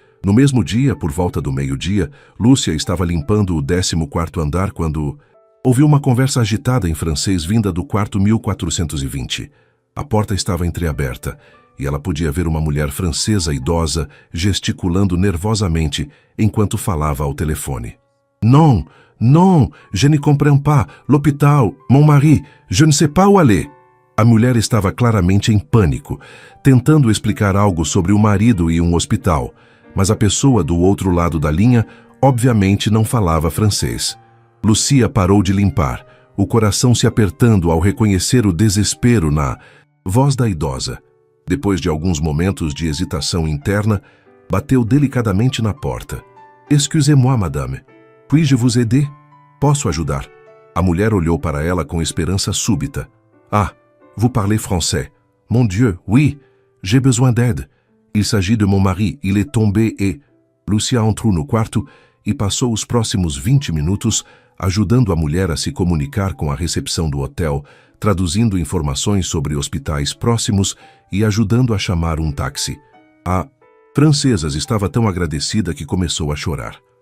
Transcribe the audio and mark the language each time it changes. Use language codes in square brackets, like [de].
[pt] No mesmo dia, por volta do meio-dia, Lúcia estava limpando o 14º andar quando ouviu uma conversa agitada em francês vinda do quarto 1420. A porta estava entreaberta e ela podia ver uma mulher francesa idosa gesticulando nervosamente enquanto falava ao telefone. [fr] Non, non, je ne comprends pas, l'hôpital, mon mari, je ne sais pas où aller. [pt] A mulher estava claramente em pânico, tentando explicar algo sobre o marido e um hospital, mas a pessoa do outro lado da linha obviamente não falava francês. Lucia parou de limpar, o coração se apertando ao reconhecer o desespero na voz da idosa. Depois de alguns momentos de hesitação interna, bateu delicadamente na porta. [fr] Excusez-moi, madame. Puis-je vous aider? [pt] Posso ajudar? A mulher olhou para ela com esperança súbita. [fr] Ah, vous parlez français. Mon Dieu, oui, j'ai besoin d'aide. Il s'agit de mon mari, il est tombé et... [pt] Lucia entrou no quarto e passou os próximos 20 minutos ajudando a mulher a se comunicar com a recepção do hotel, traduzindo informações sobre hospitais próximos e ajudando a chamar um táxi. A francesa estava tão agradecida que começou a chorar.